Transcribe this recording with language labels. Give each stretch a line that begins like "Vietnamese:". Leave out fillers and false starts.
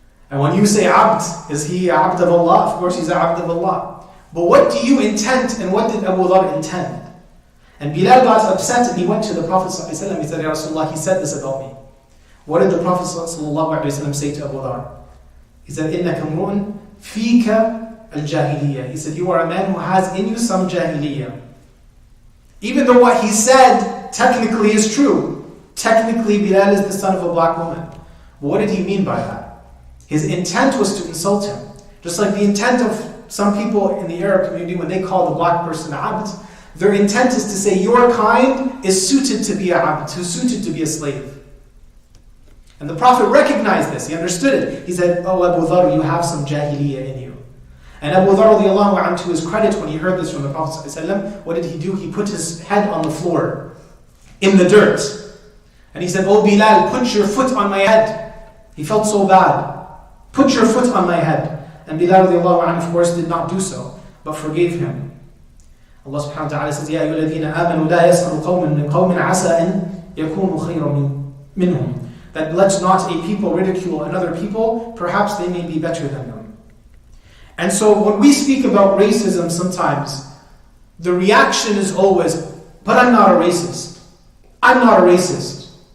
English: And when you say abd, is he abd of Allah? Of course he's abd of Allah. But what do you intend, and what did Abu Dharr intend? And Bilal got upset and he went to the Prophet ﷺ. He said, Ya Rasulullah, he said this about me. What did the Prophet ﷺ say to Abu Dharr?
Arabic: He said, إِنَّكَ مُرُؤٌ فِيكَ الْجَاهِلِيَّةِ.
English: He said, you are a man who has in you some jahiliyyah. Even though what he said technically is true. Technically, Bilal is the son of a black woman. What did he mean by that? His intent was to insult him. Just like the intent of some people in the Arab community when they call the black person abd, their intent is to say, your kind is suited to be a abd, who's suited to be a slave. And the Prophet recognized this, he understood it. He said, oh Abu Dharr, you have some jahiliyyah in you. And Abu Dharr radiallahu anhu, to his credit, when he heard this from the Prophet ﷺ, what did he do? He put his head on the floor, in the dirt. And he said, oh Bilal, put your foot on my head. He felt so bad. Put your foot on my head. And Bilal radiallahu anhu, of course, did not do so, but forgave him.
Arabic: Allah subhanahu wa ta'ala says, يَا أَيُّهَا الَّذِينَ آمَنُوا لَا يَسْخَرُ قَوْمٌ مِّن قَوْمٍ عَسَىٰ أَن يَكُونُوا خَيْرًا مِّنْهُمْ.
English: That let not a people ridicule another people, perhaps they may be better than them. And so when we speak about racism sometimes, the reaction is always, but I'm not a racist. I'm not a racist.